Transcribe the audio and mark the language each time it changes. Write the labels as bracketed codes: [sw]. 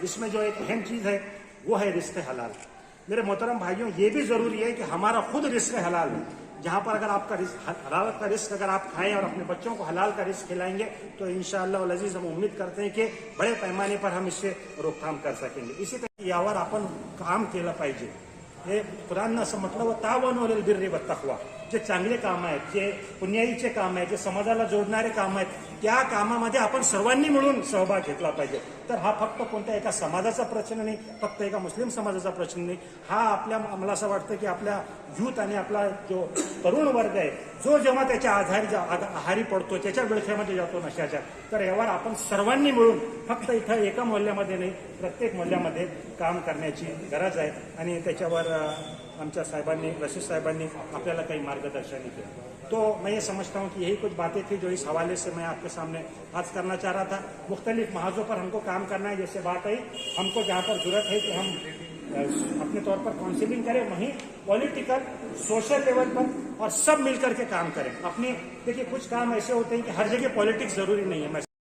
[hi] इसमें जो एक अहम चीज है वो है रिस्क हलाल। मेरे मोहतरम भाइयों, ये भी जरूरी है कि हमारा खुद रिस्क हलाल है। जहां पर अगर आपका हलाल का रिस्क अगर आप खाएं और अपने बच्चों को हलाल का रिस्क खिलाएंगे तो इंशाअल्लाह वल अजीज हम उम्मीद करते हैं कि बड़े पैमाने पर हम इससे रोकथाम कर सकेंगे। इसी तरह [mr] यावर आपण काम केलं पाहिजे। हे कुरान असं म्हटलं, [ar] तावनु अलल बिर्रि वत तक़वा, [mr] जे चांगले काम आहेत, जे पुण्याईचे काम आहेत, जे समाजाला जोडणारे काम आहेत, त्या कामामध्ये आपण सर्वांनी मिळून सहभाग घेतला पाहिजे। तर हा फक्त कोणत्या एका समाजाचा प्रश्न नाही, फक्त एका मुस्लिम समाजाचा प्रश्न नाही, हा आपल्या मला असं वाटतं की आपल्या यूथ आणि आपला जो तरुण वर्ग आहे जो जेव्हा त्याच्या आहारी पडतो, त्याच्या विळख्यामध्ये जातो नशाच्या, तर यावर आपण सर्वांनी मिळून फक्त इथं एका मोहल्ल्यामध्ये नाही प्रत्येक मोहल्ल्यामध्ये काम करण्याची गरज आहे आणि त्याच्यावर आमच्या साहिबांनी, रशीद साहिबांनी आपल्याला काही मार्गदर्शन किया। [hi] तो मैं ये समझता हूँ कि यही कुछ बातें थी जो इस हवाले से मैं आपके सामने आज करना चाह रहा था। मुख्तलिफ महाजों पर हमको काम करना है, जैसे बात आई हमको जहाँ पर जरूरत है कि हम अपने तौर पर काउंसिलिंग करें, वहीं पॉलिटिकल सोशल लेवल पर और सब मिलकर के काम करें। अपनी देखिए कुछ काम ऐसे होते हैं कि हर जगह पॉलिटिक्स जरूरी नहीं है। मैं